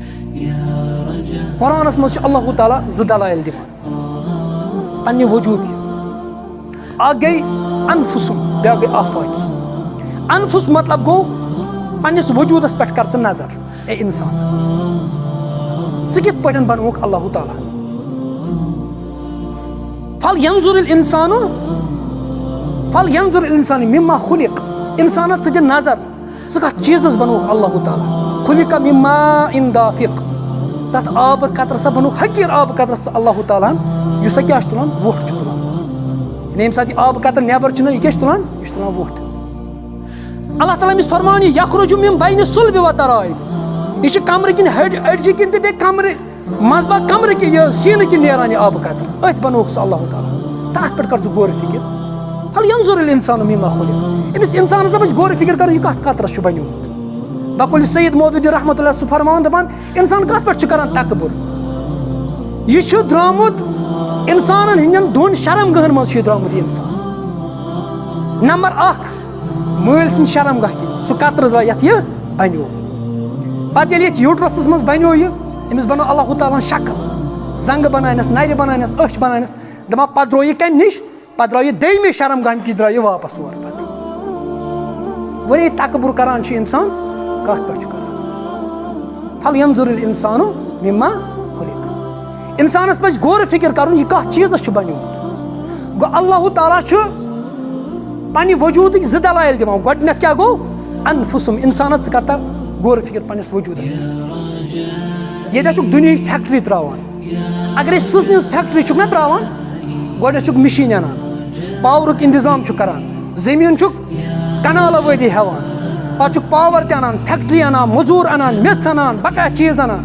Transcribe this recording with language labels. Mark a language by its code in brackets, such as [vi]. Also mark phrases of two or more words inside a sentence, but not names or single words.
[ks] قرآنس منٛز چھُ اللہ تعالیٰ 2 دلائل دِوان پننہِ وجوٗدٕکۍ. اکھ گٔے انفسُم بیٛاکھ گٔے آفاقی. انفس مطلب گوٚو پننِس وجوٗدس پٮ۪ٹھ کر ژٕ نظر اے انسان ژٕ کِتھ پٲٹھۍ بنووُکھ اللہ تعالیٰ. [ar] فَلْيَنظُرِ الْإِنسانُ مِمَّا خُلِقَ [ks] انسانس ژٕ دِ نظر ژٕ کتھ چیٖزس بنووُکھ اللہ تعالیٰ. [ar] خُلِقَ مِن ماءٍ دافق [ks] تتھ آبہٕ قطرٕ سا بنووُکھ حقیٖر آبہٕ قطرٕ سا اللہ تعالیٰ ہن یُس سا کیٛاہ چھُ تُلان ووٚٹھ چھُ تُلان. ییٚمہِ ساتہٕ یہِ آبہٕ قطرٕ نٮ۪بر چھُنہ یہِ کیٛاہ چھُ تُلان یہِ چھُ تُلان ووٚٹھ. اللہ تعالیٰ أمِس فرمان یہِ [ar] یخرُجُ مِن بَینِ الصُلبِ وَالتَّرَائِب [ks] یہِ چھُ کمرٕ کِنۍ أڈجہِ کِنۍ تہٕ بیٚیہِ کمرٕ منٛزباگ کمرٕ کِنۍ یہِ سیٖنہٕ کِنۍ نیران یہِ آبہٕ قطرٕ أتھۍ بنووُکھ سُہ اللہ تعالیٰ. تتھ پٮ۪ٹھ کر ژٕ غورِ فِکر. [ar] فَلْيَنظُرِ الْإِنسانُ مِمَّا خُلِقَ [ks] أمِس انسانس ہسا پَزِ غورِ فِکر کرُن یہِ کتھ قطرس چھُ بنیومُت. بقول سید مودودی [ar] رحمتہ اللہ [ks] سُہ فرماوان دپان انسان کتھ پٮ۪ٹھ چھُ کران تکبُر. یہِ چھُ درٛامُت انسانن ہٕنٛدٮ۪ن 2 شرمگاہن منٛز چھُ یہِ درٛامُت یہِ انسان. نمبر 1 مٲلۍ سٕنٛدِ شرمگاہ کِنۍ سُہ قطرٕ درٛاو یتھ یہِ بنیو. پتہٕ ییٚلہِ یتھ یوٗٹرسس منٛز بنیو یہِ أمِس بنٲو اللہ تعالیٰ ہن شکل زنٛگہٕ بناونس نرِ بناونس أچھ بناونس دپان پتہٕ درٛاو یہِ کمہِ نِش پتہٕ درٛاو یہِ دوٚیمہِ شرمگاہہِ کِنۍ درٛاو یہِ واپس اورٕ پتہٕ. وۄنۍ ییٚلہِ تکبُر کران چھُ انسان کتھ پٮ۪ٹھ چھُ کران. [ar] فَلْيَنظُرِ الْإِنسانُ مِمَّا خُلِقَ [ks] انسانس پزِ غورِ فِکر کرُن یہِ کتھ چیٖزس چھُ بنیومُت. گوٚو اللہ تعالیٰ چھُ پننہِ وجوٗدٕکۍ 2 دلائل دِوان. گۄڈٕنٮ۪تھ کیٛاہ گوٚو انفسُم انسانس ژٕ کر تا غورِ فِکر پننِس وجوٗدس. ییٚتہِ چھُکھ دُنہِچ فیکٹری تراوان اگر أسۍ سٕژنہِ ہٕنٛز فیکٹری چھُکھ نا تراوان گۄڈٕنٮ۪تھ چھُکھ مِشیٖن انان پاورُک انتظام چھُکھ کران زٔمیٖن چھُکھ کنالہٕ وٲدی ہٮ۪وان پتہٕ چھُکھ پاور تہِ انان فیکٹری انان موٚزوٗر انان میٚژ انان بقایا چیٖز انان.